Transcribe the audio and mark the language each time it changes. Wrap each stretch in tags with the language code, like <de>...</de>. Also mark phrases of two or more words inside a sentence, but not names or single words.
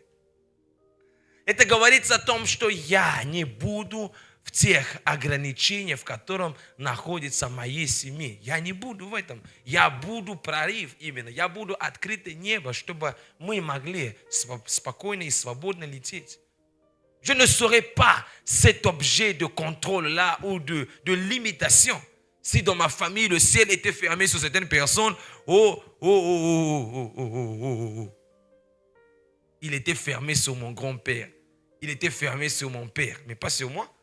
<ru>Это говорится о том, что я не буду в тех ограничениях, в котором находится моя семья. Я не буду в этом. Я буду прорыв именно. Я буду открытое небо, чтобы мы могли спокойно и свободно лететь.</ru> <fr>Je ne serai pas cet objet de contrôle-là ou de limitation. Si dans ma famille, le ciel était fermé sur certaines personnes, il était fermé sur mon grand-père. Il était fermé sur mon père, mais pas sur moi.</fr>